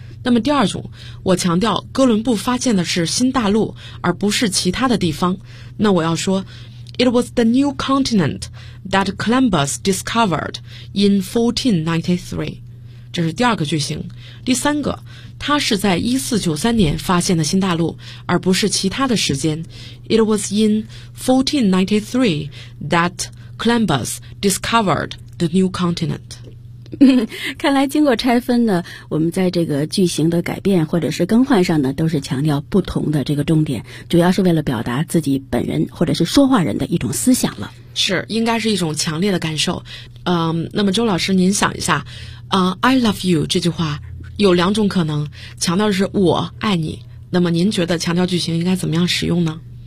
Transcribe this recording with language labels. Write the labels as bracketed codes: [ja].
[zh] 那么第二种，我强调哥伦布发现的是新大陆而不是其他的地方，那我要说 It was the new continent that Columbus discovered in 1493。这是第二个句型。第三个，他是在1493年发现的新大陆，而不是其他的时间。 [en] It was in 1493 that Columbus discovered the new continent。 [zh] 看来经过拆分呢，我们在这个句型的改变或者是更换上呢，都是强调不同的这个重点，主要是为了表达自己本人或者是说话人的一种思想了。是，应该是一种强烈的感受。那么周老师您想一下， I love you 这句话有两种可能，强调的是我爱你，那么您觉得强调句型应该怎么样使用呢？